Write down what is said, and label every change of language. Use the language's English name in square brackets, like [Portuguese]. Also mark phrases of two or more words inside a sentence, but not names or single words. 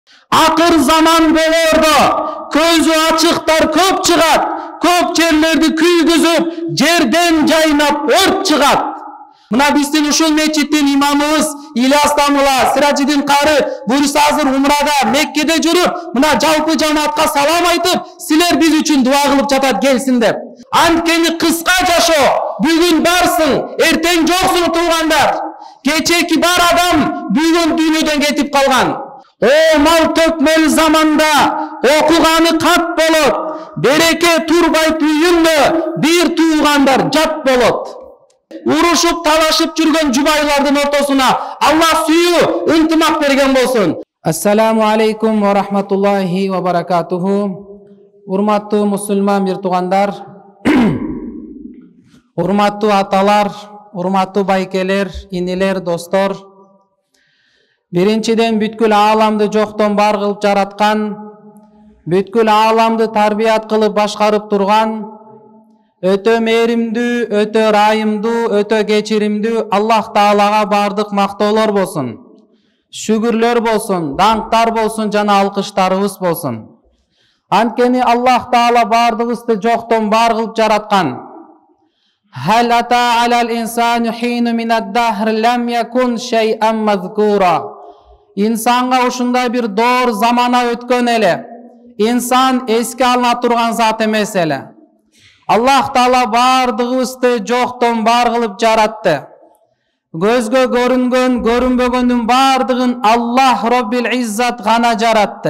[Kyrgyz] Акыр заман болорду, көзү ачыктар көп чыгат, көп жерлерди күйгүзүп, жерден жайнап өрт чыгат. Мына биздин ушул мечиттин имамыбыз Илияс Дамула, Сирациддин Кары, буюрса азыр Умрада, Меккеде жүрүп, mına жалпы жамаатка салам айтып, силер биз үчүн дуа кылып жатат келсин деп. Анткени кыска жашоо, бүгүн барсың, эртең жоксуң туугандар. Кечеки бар адам бүгүн дүйнөдөн кетип калган. О мал төкмөл заманда окуганы кат болот, береке турбайт үйүндө, бир туугандар жат болот. Урушуп талашып жүргөн жубайлардын ортосуна Аллах сүйүү, ынтымак берген болсун. [Arabic] السلام عليكم ورحمة الله وبركاته. [Kyrgyz] Урматтуу мусулман бир туугандар, урматтуу аталар, урматтуу байкелер, инилер, достор. Биринчиден бүткүл ааламды жоктон бар кылып жараткан, бүткүл ааламды тарбият кылып башкарып турган, өтө мээримдүү, өтө ырайымдуу, өтө кечиримдүү Аллах Таалага бардык мактоолор болсун. Шүгүрлөр болсун, даңктар болсун жана алкыштарыбыз болсун. Анткени Аллах Таала бардыгыбызды жоктон бар кылып жараткан. [Arabic] هل أتى على الإنسان حين من الدهر لم يكن شيئا مذكورا. [Kyrgyz] Инсанга ушундай бир доор замана өткөн эле. Инсан эске алына турган зат эмес эле. Аллах Таала бардыгыбызды жоктон бар кылып жаратты. Көзгө көрүнгөн, көрүнбөгөндүн бардыгын Аллах Роббил Иззат гана жаратты.